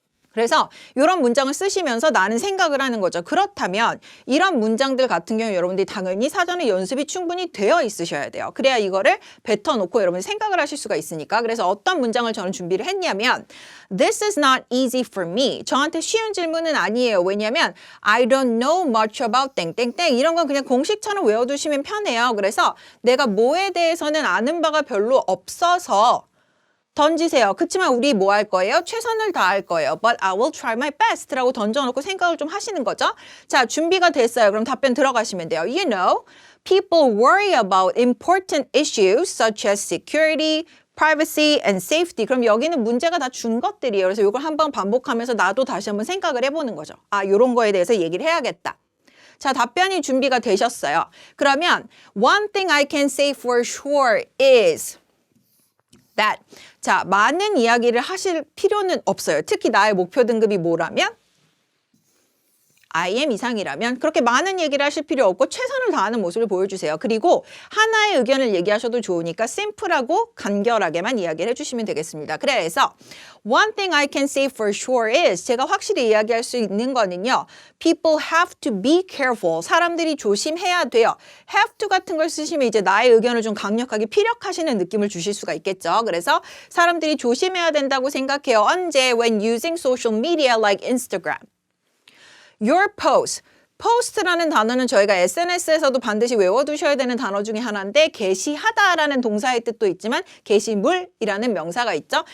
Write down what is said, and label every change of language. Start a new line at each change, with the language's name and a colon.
Korean: 그래서 이런 문장을 쓰시면서 나는 생각을 하는 거죠. 그렇다면 이런 문장들 같은 경우 여러분들이 당연히 사전에 연습이 충분히 되어 있으셔야 돼요. 그래야 이거를 뱉어놓고 여러분이 생각을 하실 수가 있으니까. 그래서 어떤 문장을 저는 준비를 했냐면
English: This is not easy for me.
Korean: 저한테 쉬운 질문은 아니에요. 왜냐하면
English: I don't know much about 땡땡땡.
Korean: 이런 건 그냥 공식처럼 외워두시면 편해요. 그래서 내가 뭐에 대해서는 아는 바가 별로 없어서 던지세요. 그치만 우리 뭐 할 거예요? 최선을 다할 거예요.
English: But I will try my best
Korean: 라고 던져놓고 생각을 좀 하시는 거죠. 자, 준비가 됐어요. 그럼 답변 들어가시면 돼요.
English: You know, people worry about important issues such as security, privacy, and safety.
Korean: 그럼 여기는 문제가 다 준 것들이에요. 그래서 이걸 한번 반복하면서 나도 다시 한번 생각을 해보는 거죠. 아, 이런 거에 대해서 얘기를 해야겠다. 자, 답변이 준비가 되셨어요. 그러면
English: one thing I can say for sure is that
Korean: 자, 많은 이야기를 하실 필요는 없어요. 특히 나의 목표 등급이 뭐라면? IM 이상이라면 그렇게 많은 얘기를 하실 필요 없고 최선을 다하는 모습을 보여주세요. 그리고 하나의 의견을 얘기하셔도 좋으니까 심플하고 간결하게만 이야기를 해주시면 되겠습니다. 그래서
English: One thing I can say for sure is
Korean: 제가 확실히 이야기할 수 있는 거는요.
English: People have to be careful.
Korean: 사람들이 조심해야 돼요. have to 같은 걸 쓰시면 이제 나의 의견을 좀 강력하게 피력하시는 느낌을 주실 수가 있겠죠. 그래서 사람들이 조심해야 된다고 생각해요. 언제?
English: When using social media like Instagram. Your post.
Korean: post라는 단어는 저희가 SNS에서도 반드시 외워두셔야 되는 단어 중에 하나인데 게시하다라는 동사의 뜻도 있지만 게시물이라는 명사가 있죠.